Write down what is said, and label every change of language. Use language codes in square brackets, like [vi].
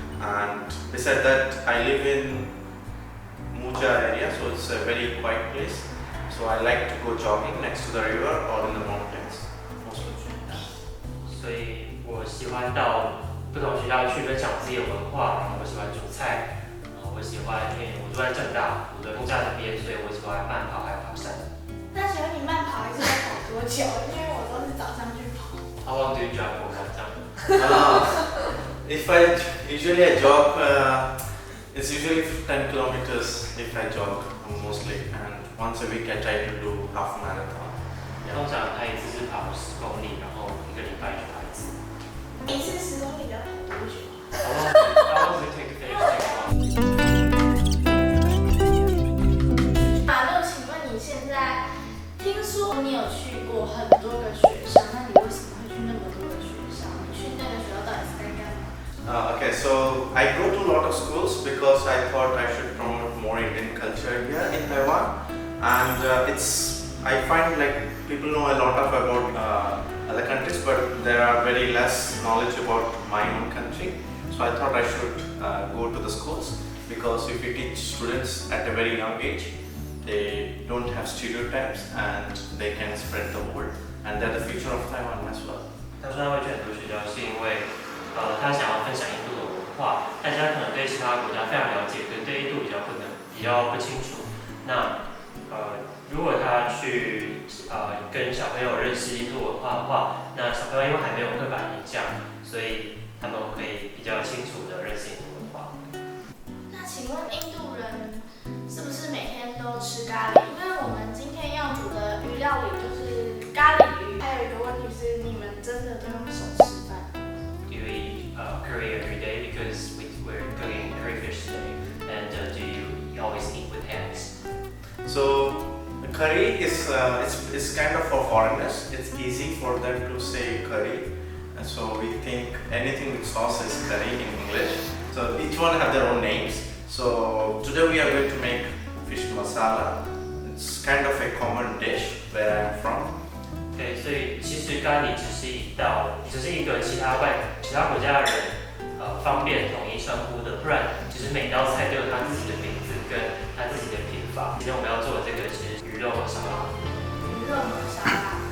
[en] And beside that, I live in Muja area, so it's a very quiet place. So I like to go jogging next to the river or in the mountains, most of the time. [zh] 所以我喜欢到不同学校去分享自己的文化，然后我喜欢煮菜，然后我喜欢，因为我住在政大，我的木栅那边，所以我喜欢慢跑还有爬山。那请问你慢跑一次要跑多久？因为我都是早上去跑。 [en] How long do you jog for one time? If I jog, it's usually 10 kilometers if I jog mostly, and once a week I try to do half marathon. [zh] 通常他一次是跑10公里，然后1个礼拜去跑1次。一次10公里要跑多久 [en] ？How long does it take to finish? [zh] Manu，请问你现在听说你有去过很多个学校，那你为什么会去那么多个学校？你去那个学校到底是在干嘛 [en] ？Okay, so I go to a lot of schools because I thought I should promote more Indian culture here in Taiwan, and I find like people know a lot about other countries, but there are very less knowledge about my own country. So I thought I should go to the schools, because if you teach students at a very young age, they don't have stereotypes and they can spread the word, and they're the future of Taiwan as well. [zh] 他说他会去很多学校，是因为他想要分享印度的文化，大家可能对其他国家非常了解，可是对印度比较不清楚。那如果他去跟小朋友认识印度文化的话，那小朋友因为还没有刻板印象，所以他们可以比较清楚的认识印度文化。那请问印度人是不是每天都吃咖喱？因为我们今天要煮的鱼料理就是咖喱鱼。还有一个问题是，你们真的都用手吃饭 [en] ？Do you eat curry every day? Because we're cooking curry fish today, and do you always eat with hands? So curry is it's kind of for foreigners. It's easy for them to say curry, and so we think anything with sauce is curry in English. So each one have their own names. So today we are going to make fish masala. It's kind of a common dish where I'm from. [zh] 对，所以其实咖喱只是一个其他国家的人方便统一称呼的，不然其实每道菜都有它自己的名字跟它自己的品法。今天我们要做的这个是鱼肉玛莎拉。鱼肉玛莎拉。